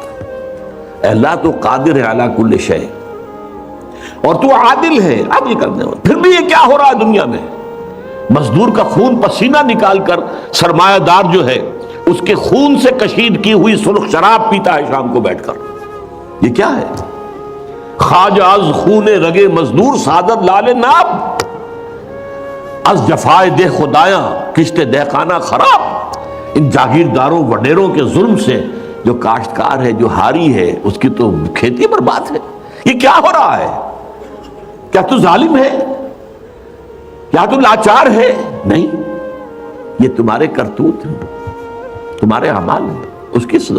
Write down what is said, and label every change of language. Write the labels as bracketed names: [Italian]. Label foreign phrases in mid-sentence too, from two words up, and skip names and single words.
[Urdu] اے اللہ تو قادر ہے [Arabic] علی کل شے، [Urdu] اور تو عادل ہے عدل کرنے والا. پھر بھی یہ کیا ہو رہا ہے دنیا میں؟ مزدور کا خون پسینہ نکال کر سرمایہ دار جو ہے اس کے خون سے کشید کی ہوئی سرخ شراب پیتا ہے شام کو بیٹھ کر. یہ کیا ہے؟ [Persian] خواجہ از خون رگے مزدور سعادت لال ناب، از جفائے دہ خدایاں کشت دہقانہ خراب. [Urdu] ان جاگیرداروں وڈیروں کے ظلم سے جو کاشتکار ہے، جو ہاری ہے، اس کی تو کھیتی برباد ہے. یہ کیا ہو رہا ہے؟ کیا تو ظالم ہے؟ کیا تو لاچار ہے؟ نہیں، یہ تمہارے کرتوت ہیں، تمہارے اعمال ہیں، اس کی سزا.